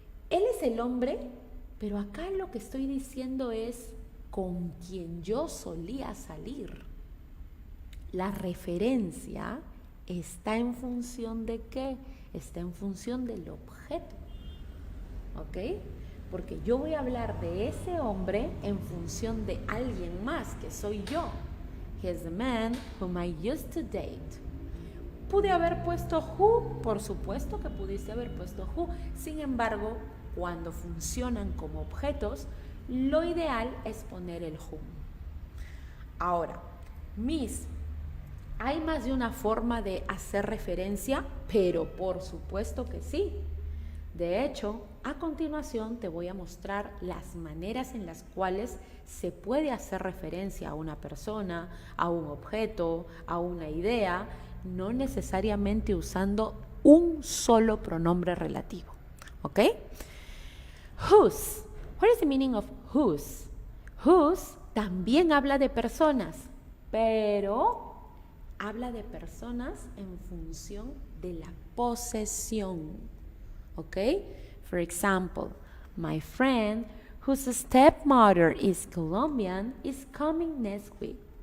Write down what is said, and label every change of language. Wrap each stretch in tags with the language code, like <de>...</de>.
<es>Él es el hombre, pero acá lo que estoy diciendo es con quien yo solía salir. La referencia está en función de qué? Está en función del objeto. ¿Ok? Porque yo voy a hablar de ese hombre en función de alguien más, que soy yo.</es> <en>He's the man whom I used to date.</en> <es>¿Pude haber puesto who? Por supuesto que pudiste haber puesto who. Sin embargo, cuando funcionan como objetos, lo ideal es poner el whom. Ahora, Miss, ¿hay más de una forma de hacer referencia? Pero por supuesto que sí. De hecho, a continuación te voy a mostrar las maneras en las cuales se puede hacer referencia a una persona, a un objeto, a una idea, no necesariamente usando un solo pronombre relativo. ¿Ok? Whose.</es> <en>What is the meaning of whose?</en> <es>Whose también habla de personas, pero habla de personas en función de la posesión.</es> <en>Okay? For example, my friend whose stepmother is Colombian is coming next week.</en>